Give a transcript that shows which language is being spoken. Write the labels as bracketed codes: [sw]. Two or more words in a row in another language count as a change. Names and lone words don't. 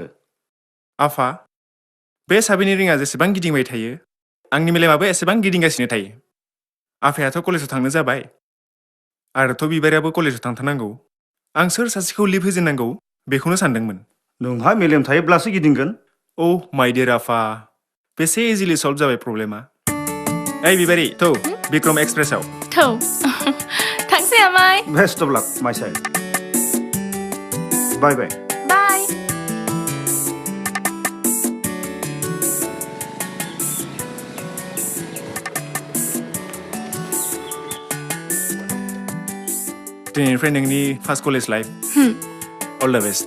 [brx] आफा बे साबिनि रिङा जेसेबां गिदिंबाय थायो आंनि मेलेमाबो एसेबां गिदिंगासिनो थायो आफायाथ' कलेजाव थांनो जाबाय आरोथ' बिबारियाबो कलेजाव थांथारनांगौ आं सोर सासेखौ लिभ होजेननांगौ बेखौनो सानदोंमोन नोंहा मेलेम थायोब्लासो गिदिंगोन [en] Oh my dear [brx] आफा बेसे [en] easily solve [brx] जाबाय प्रब्लेमा ओइ बिबारि थौ बिक्रम एक्सप्रेसआव थौ थांसै आमाय [en] best of luck my side bye bye बाय [brx] दिनैनिफ्राय नोंनि [en] first college life all the best